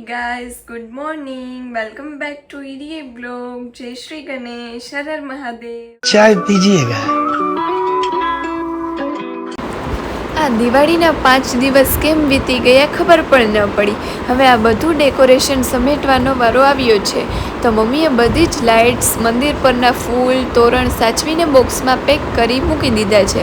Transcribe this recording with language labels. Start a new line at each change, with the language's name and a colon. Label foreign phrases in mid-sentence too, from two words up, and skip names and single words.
English: guys, good morning. Welcome back to EDA blog.
Hindi: जय श्री गणेश, हर हर महादेव. चाय पीजिएगा.
Gujarati: આ દિવાળીના 5 દિવસ કેમ વીતી ગયા ખબર પણ ન પડી. હવે આ બધું ડેકોરેશન સમેટવાનો વારો આવ્યો છે. તો મમ્મીએ બધી જ લાઇટ્સ, મંદિર પરના ફૂલ, તોરણ સાચવીને બોક્સમાં પેક કરી મૂકી દીધા છે.